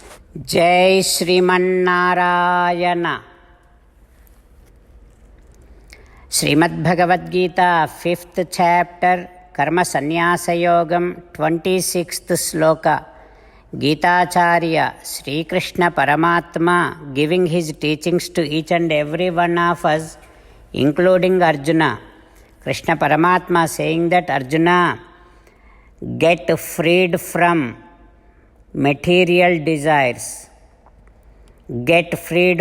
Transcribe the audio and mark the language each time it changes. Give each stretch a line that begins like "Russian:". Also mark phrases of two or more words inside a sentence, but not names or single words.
Sanskrit: जय श्रीमन्नारायण। श्रीमद्भगवद्गीता
English: 5th chapter
Sanskrit: कर्म संन्यास योगम 26th श्लोक।
English: गीताचार्य श्री कृष्ण परमात्मा giving his teachings to each and every one of us, including Arjuna. Krishna Paramatma saying that Arjuna, get freed from material desires, get freed